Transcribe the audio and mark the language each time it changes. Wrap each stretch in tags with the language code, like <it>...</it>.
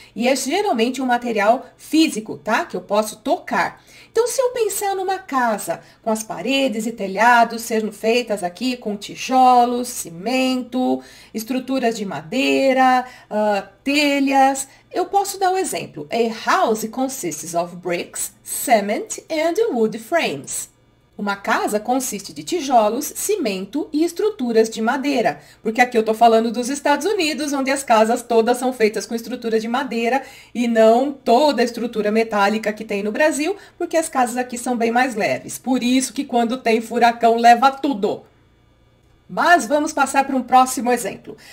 <pt>E é geralmente um material físico, tá? Que eu posso tocar. Então, se eu pensar numa casa com as paredes e telhados sendo feitas aqui com tijolos, cimento, estruturas de madeira, telhas, eu posso dar o exemplo.</pt> <en>A house consists of bricks, cement and wood frames.</en> <pt>Uma casa consiste de tijolos, cimento e estruturas de madeira. Porque aqui eu estou falando dos Estados Unidos, onde as casas todas são feitas com estrutura de madeira e não toda a estrutura metálica que tem no Brasil, porque as casas aqui são bem mais leves. Por isso que quando tem furacão leva tudo. Mas vamos passar para um próximo exemplo.</pt>